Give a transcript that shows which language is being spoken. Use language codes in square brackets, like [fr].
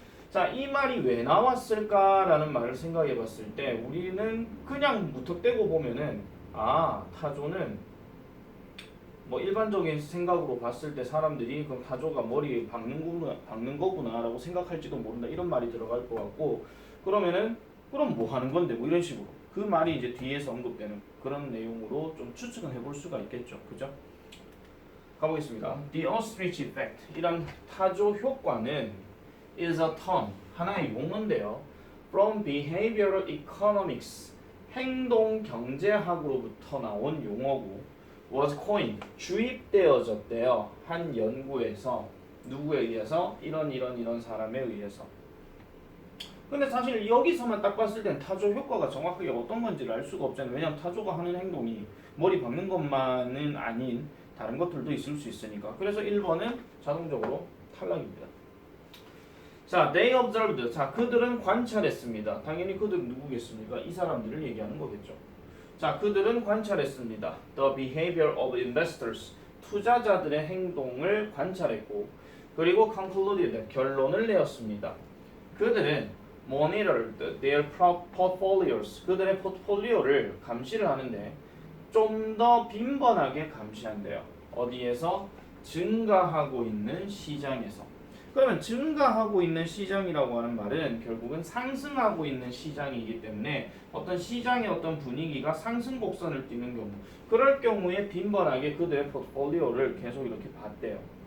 [ko] 자, 이 말이 왜 나왔을까라는 말을 생각해 봤을 때 우리는 그냥 무턱대고 보면은 타조는 뭐 일반적인 생각으로 봤을 때 사람들이 그럼 타조가 머리에 박는 거구나라고 생각할지도 모른다 이런 말이 들어갈 것 같고, 그러면은 그럼 뭐 하는 건데 뭐 이런 식으로 그 말이 이제 뒤에서 언급되는 그런 내용으로 좀 추측은 해볼 수가 있겠죠. 그죠? 가보겠습니다. [en] The ostrich effect [ko] 이런 타조 효과는 [en] is a term [ko] 하나의 용어인데요. [en] From behavioral economics [ko] 행동 경제학으로부터 나온 용어고 [en] was coined [ko] 주입되어졌대요. 한 연구에서 누구에 의해서 이런 사람에 의해서. 근데 사실 여기서만 딱 봤을 땐 타조 효과가 정확하게 어떤 건지를 알 수가 없잖아요. 왜냐하면 타조가 하는 행동이 머리 박는 것만은 아닌 다른 것들도 있을 수 있으니까. 그래서 1번은 자동적으로 탈락입니다. 자, [en] they observed. [ko] 자, 그들은 관찰했습니다. 당연히 그들은 누구겠습니까? 이 사람들을 얘기하는 거겠죠. 자, 그들은 관찰했습니다. [en] The behavior of investors. [ko] 투자자들의 행동을 관찰했고, 그리고 concluded. 결론을 내었습니다. 그들은 [en] monitored their portfolios. [ko] 그들의 포트폴리오를 감시를 하는데 좀 더 빈번하게 감시한대요. 어디에서? 증가하고 있는 시장에서. 그러면 증가하고 있는 시장이라고 하는 말은 결국은 상승하고 있는 시장이기 때문에 어떤 시장의 어떤 분위기가 상승 곡선을 띠는 경우, 그럴 경우에 빈번하게 그들의 포트폴리오를 계속 이렇게 봤대요.